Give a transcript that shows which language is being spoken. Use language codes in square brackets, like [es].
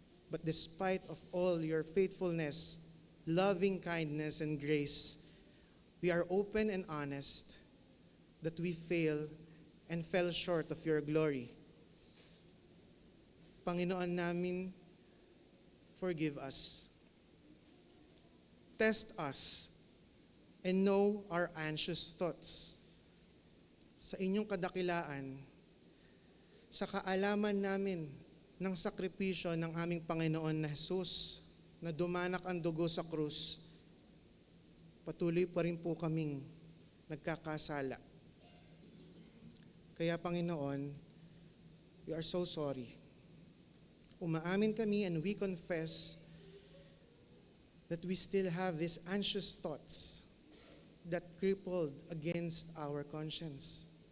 [en] But despite of all your faithfulness, loving kindness, and grace, we are open and honest that we fail and fell short of your glory. [tl] Panginoon namin, [en] forgive us. Test us and know our anxious thoughts. [tl] Sa inyong kadakilaan, sa kaalaman namin ng sakripisyo ng aming Panginoon na Jesus na dumanak ang dugo sa krus, patuloy pa rin po kaming nagkakasala. [en] Kaya Panginoon, we are so sorry. [tl] Umaamin kami [en] and we confess that we still have these anxious thoughts that crippled against our conscience.